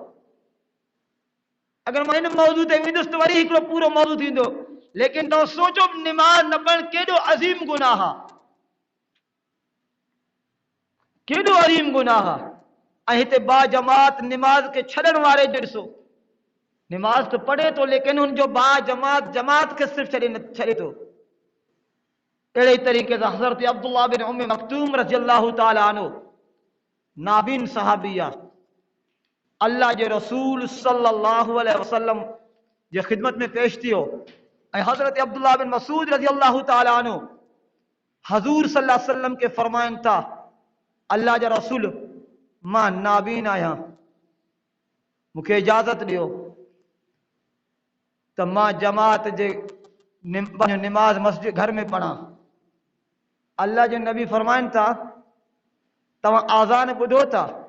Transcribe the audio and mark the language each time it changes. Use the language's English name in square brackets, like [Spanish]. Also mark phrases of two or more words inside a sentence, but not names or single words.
[Sindhi] अगर मां इन मौजू ते वेंदुसि त वरी हिकिड़ो पूरो मौजू थींदो, लेकिन तव्हां सोचो निमाज़ न पढ़णु केॾो अज़ीम गुनाह आहे, केॾो अज़ीम गुनाह आहे। ऐं हिते बा जमात निमाज़ के छॾण वारे जो ॾिसो, निमाज़ तो पढ़े तो लेकिन उन जो बा जमात के सिर्फ छॾे थो। अहिड़े तरीक़े सां हज़रत अब्दुल्लाह बिन उम्मे मक्तूम [Arabic] رضي الله تعالى عنه [Sindhi] नाबीन सहाबी आहे। अल्लाह जे रसूल [Arabic] صلى الله عليه وسلم [Sindhi] जे ख़िदमत में पेश थियो ऐं हज़रत अब्दुल्लाह बिन मसूद [Arabic] رضي الله تعالى عنه [Sindhi] हज़ूर [Arabic] صلى الله عليه وسلم [Sindhi] के फरमाइनि था, अल्लाह जा रसूल मां नाबीन आहियां, मूंखे इजाज़त ॾियो त मां जमात जे निमाज़ मस्जिद घर में पढ़ां। अल्लाह जे नबी फरमाइनि था तव्हां आज़ान ॿुधो था?